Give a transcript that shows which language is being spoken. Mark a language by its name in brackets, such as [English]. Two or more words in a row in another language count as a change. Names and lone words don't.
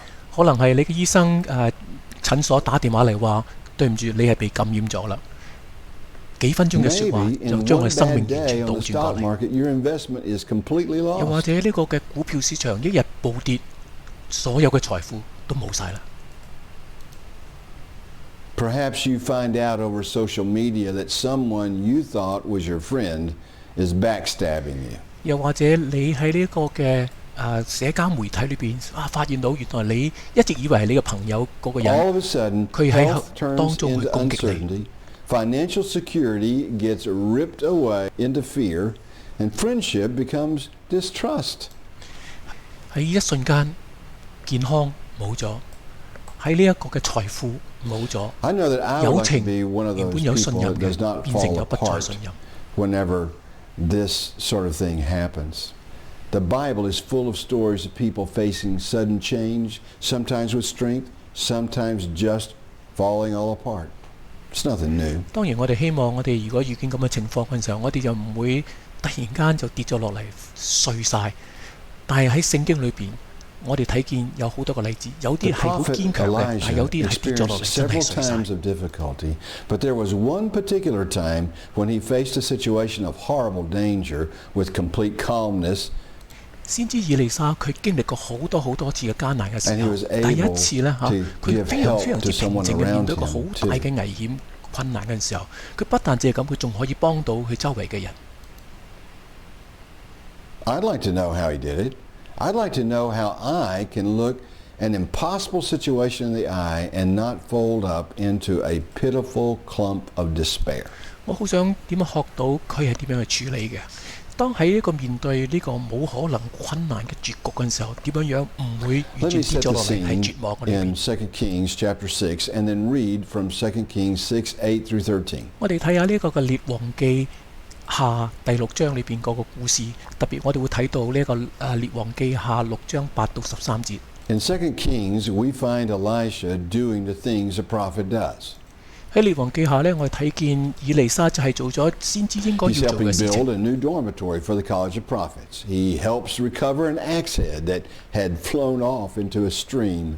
[Cantonese] 可能係你嘅醫生診所打電話嚟話，對唔住，你係被感染咗啦。幾分鐘嘅説話 [English] Maybe [Cantonese] 就 [English] in [Cantonese] 將 [English] one [Cantonese] 佢生命 [English] bad [Cantonese] 完 [English] day [Cantonese] 全 [English] on [Cantonese] 倒 [English] the [Cantonese] 轉過 [English] stock [Cantonese] 嚟。 [English] market, your investment is completely [Cantonese] 又或 [English] lost. [Cantonese] 者呢個嘅股票市場一日暴跌，所有嘅財富都冇晒啦。 [English] Perhaps you find out over social media that someone you thought was your friend is backstabbing you. [Cantonese] 又或者你喺呢個嘅社交媒體裏邊發現到原來你一直以為係你嘅朋友嗰個 [English] All [Cantonese] 人， [English] of a sudden, [Cantonese] 佢喺 [English] health turns [Cantonese] 當中去 [English] into [Cantonese] 攻擊你。 [English] uncertainty, financial security gets ripped away into fear, and friendship becomes distrust. [Cantonese] 喺一瞬間，健康冇咗，喺呢一個嘅財富冇咗， [English] I know that I [Cantonese] 友 [English] would like to [Cantonese] 情 [English] be one of [Cantonese] 原 [English] those [Cantonese] 本有信 [English] people [Cantonese] 任 [English] that [Cantonese] 嘅 [English] does not [Cantonese] 變成 [English] fall [Cantonese] 有不再 [English] apart [Cantonese] 信任。 [English] whenever this sort of thing happens. The Bible is full of stories of people facing sudden change, sometimes with strength, sometimes just falling all apart. It's nothing new. [Cantonese] 當然，我哋希望我哋如果遇見咁嘅情況嘅時候，我哋就唔會突然間就跌咗落嚟碎晒。但係喺聖經裏邊，我哋睇見有好多個例子，有 [English] The [Cantonese] 啲係好 [English] prophet [Cantonese] 堅強嘅，但係有 [English] Elijah [Cantonese] 啲係跌咗落 [English] experienced [Cantonese] 嚟真係 [English] several [Cantonese] 碎晒。 [English] times of difficulty, but there was one particular time when he faced a situation of horrible danger with complete calmness, [Cantonese] 先知以利沙佢經歷過好多次嘅艱難嘅時 [English] and he [Cantonese] 候， [English] was [Cantonese] 第一 [English] able [Cantonese] 次呢， [English] to [Cantonese] 佢 [English] give [Cantonese] 非常 [English] help [Cantonese] 之 [English] to [Cantonese] 平 [English] someone [Cantonese] 靜嘅面 [English] around [Cantonese] 對一個好 [English] him [Cantonese] 大 [English] too. [Cantonese] 嘅危險困難嘅時候，佢不但止係咁，佢仲可以幫到佢周圍嘅人。 [English] I'd like to know how he did it. I'd like to know how I can look an impossible situation in the eye and not fold up into a pitiful clump of despair. [Cantonese] 我好想點樣學到佢係點樣去處理嘅。當喺呢個面對呢個冇可能困難嘅絕局嘅時候，點樣唔會 [English] Let [Cantonese] 完 [English] me [Cantonese] 全跌 [English] set [Cantonese] 咗 [English] the [Cantonese] 落嚟喺 [English] scene [Cantonese] 絕望嗰裏 [English] in [Cantonese] 邊。 [English] 2 Kings chapter 6 and then read from 2 Kings 6:8 through 13. [Cantonese] 我哋睇下呢個嘅列王記下第6章裏邊嗰個故事，特別我哋會睇到呢一個列王記下6章8到13節。 [English] In 2 Kings, we find Elisha doing the things a prophet does. [Cantonese] 喺列王記下呢，我哋睇見以利沙就係做咗先知應該 [English] He's [Cantonese] 要做 [English] helping [Cantonese] 嘅事 [English] build [Cantonese] 情。 [English] a new dormitory for the College of Prophets. He helps recover an axe head that had flown off into a stream.